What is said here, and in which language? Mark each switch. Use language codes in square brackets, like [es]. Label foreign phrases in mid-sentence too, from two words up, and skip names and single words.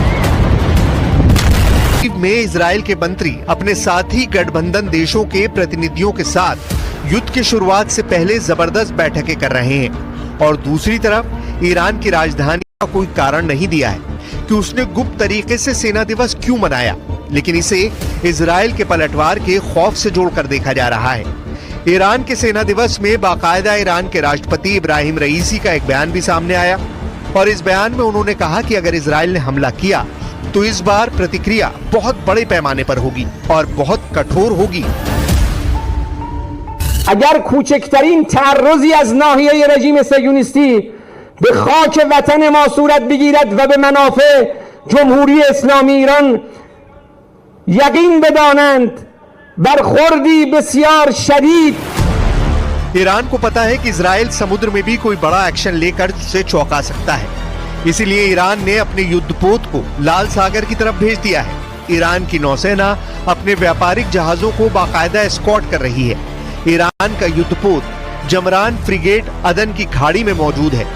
[hi] में इजराइल के मंत्री अपने साथी गठबंधन देशों के प्रतिनिधियों के साथ युद्ध की शुरुआत से पहले जबरदस्त बैठकें कर रहे हैं और दूसरी तरफ ईरान की राजधानी का कोई कारण नहीं दिया है कि उसने गुप्त तरीके से सेना दिवस क्यों मनाया, लेकिन इसे इजराइल के पलटवार के खौफ से जोड़कर देखा जा रहा है। ईरान के सेना दिवस में बाकायदा ईरान के राष्ट्रपति इब्राहिम रईसी का एक बयान भी सामने आया और इस बयान में उन्होंने कहा कि अगर इजराइल ने हमला किया तो इस बार प्रतिक्रिया बहुत बड़े पैमाने पर होगी और बहुत कठोर होगी। [fa] اگر کوچکترین تعرضی از ناحیه رژیم صهیونیستی به خاک وطن ما صورت بگیرد و به منافع جمهوری اسلامی ایران یقین بدانند برخوردی بسیار شدید। [hi] ईरान को पता है कि इजराइल समुद्र में भी कोई बड़ा एक्शन लेकर उसे चौंका सकता है, इसीलिए ईरान ने अपने युद्धपोत को लाल सागर की तरफ भेज दिया है। ईरान की नौसेना अपने व्यापारिक जहाजों को बाकायदा एस्कॉर्ट कर रही है। ईरान का युद्धपोत जमरान फ्रिगेट अदन की खाड़ी में मौजूद है।